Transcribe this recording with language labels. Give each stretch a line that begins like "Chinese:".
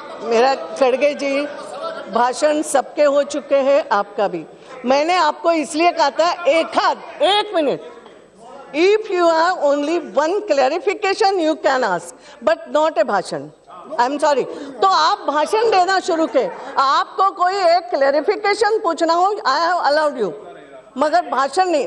Hindi: मेरा खड़गे जी, भाषण सबके हो चुके हैं, आपका भी। मैंने आपको इसलिए कहा था 1 minute.
English: If you have only one clarification, you can ask, but not a
Hindi: भाषण।
English: I'm sorry।
Hindi: तो आप भाषण देना शुरू के। आपको कोई एक क्लैरिफिकेशन पूछना हो,
English: I have allowed you,
Hindi: मगर भाषण नहीं।